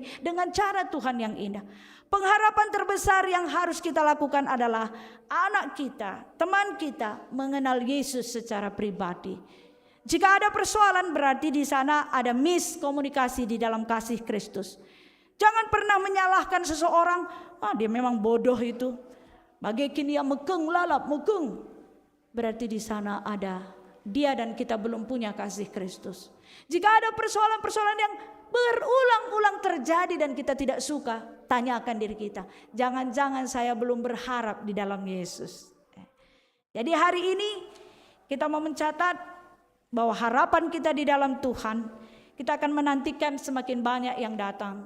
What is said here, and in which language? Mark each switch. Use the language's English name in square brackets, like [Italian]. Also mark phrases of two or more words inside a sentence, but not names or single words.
[Indonesian] Dengan cara Tuhan yang indah. Pengharapan terbesar yang harus kita lakukan adalah anak kita, teman kita mengenal Yesus secara pribadi. Jika ada persoalan berarti di sana ada miskomunikasi di dalam kasih Kristus. Jangan pernah menyalahkan seseorang, dia memang bodoh itu. Bagaikan dia [Batak Karo] mekeng lalap mekeng. [Indonesian] Berarti di sana ada dia dan kita belum punya kasih Kristus. Jika ada persoalan-persoalan yang berulang-ulang terjadi dan kita tidak suka, tanyakan diri kita. Jangan-jangan saya belum berharap di dalam Yesus. Jadi hari ini kita mau mencatat bahwa harapan kita di dalam Tuhan, kita akan menantikan semakin banyak yang datang.